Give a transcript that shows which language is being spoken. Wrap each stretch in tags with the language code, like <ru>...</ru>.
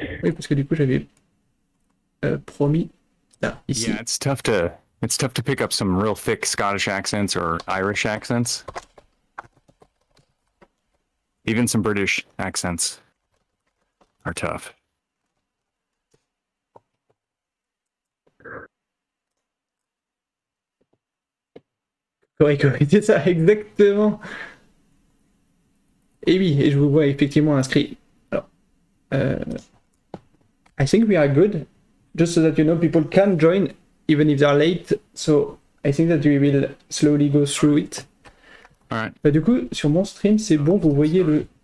<fr>Oui, parce que du coup, j'avais promis. Là, ici.</fr> <en>Yeah, it's tough to pick up some real thick Scottish accents or Irish accents. Even some British accents are tough.</en> <fr>Correct, c'est ça, exactement. Et oui, et je vous vois effectivement inscrit.</fr> <en>Alors, I think we are good. Just so that you know, people can join even if they are late. So I think that we will slowly go through it. All right.</en> <fr>Bah, du coup, sur mon stream, c'est bon, vous voyez le</fr>